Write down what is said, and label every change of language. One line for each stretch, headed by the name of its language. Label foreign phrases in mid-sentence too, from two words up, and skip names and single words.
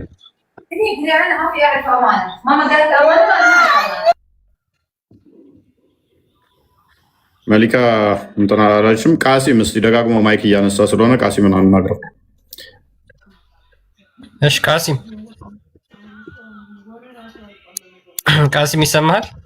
Arabic: انا ما في اعرف امانه ماما قالت امانه ما اعرف.
Amharic: መሊካ እንትና አላልሽም? ቃሲም እስቲ ደጋግሞ ማይክ እያነሳ ስለሆነ ቃሲምን አናግረው። እሺ ቃሲም ይሰማሃል?